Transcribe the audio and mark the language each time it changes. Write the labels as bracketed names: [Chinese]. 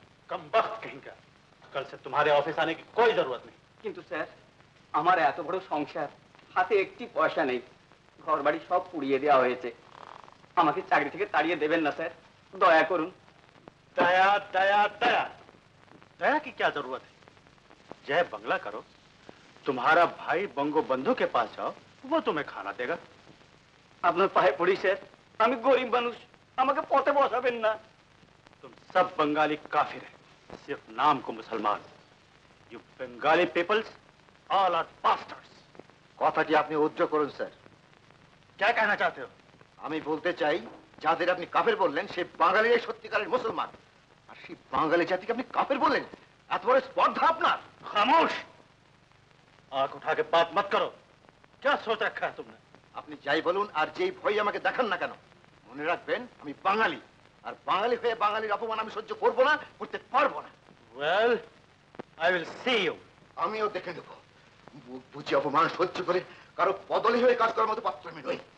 [Hindi] कम वक्त कहेंगे, कल से तुम्हारे ऑफिस आने की कोई जरूरत नहीं। [Bangla] কিন্তু স্যার, আমার এত বড় সংসার, হাতে একটি পয়সা নেই, ঘর বাড়ি সব পুড়িয়ে দেওয়া হয়েছে। আমাকে চাকরি থেকে তাড়িয়ে দেবেন না স্যার, দয়া করুন। [Hindi] दया दया दया दया की क्या जरूरत है? जय बंगला करो, तुम्हारा भाई बंगो बंधु के पास जाओ, वो तुम्हें खाना देगा। [Bangla] আপনার পায়ে পড়ি স্যার, আমি গরিব মানুষ, আমাকে পথে বসাবেন না। [Hindi] तुम सब बंगाली काफिर है, सिर्फ नाम को मुसलमान। [English] You Bengali peoples all are bastards. [Bangla] কথাটি আপনি উজ্জ্ব করুন স্যার। [Hindi] क्या कहना चाहते हो? [Bangla] আমি বলতে চাই, যাদের আপনি কাফের বললেন সে বাঙালিরাই সত্যিকারের মুসলমান, আর সেই বাঙালি জাতিকে আপনি কাফের বললেন। এত বড় স্পর্ধা আপনার! [Hindi] खामोश, आंख उठा के बात मत करो। क्या सोच रखा है तुमने? [Bangla] আপনি যাই বলুন আর যেই ভয় আমাকে দেখান না কেন, মনে রাখবেন আমি বাঙালি, আর বাঙালি হয়ে বাঙালির অপমান আমি সহ্য করবো না, করতে পারবো না। [English] Well, I will see you. [Bangla] আমিও দেখে নেব। মুখ বুঝে অপমান সহ্য করে কারো বদলি হয়ে কাজ করার মতো পাত্র আমি নই।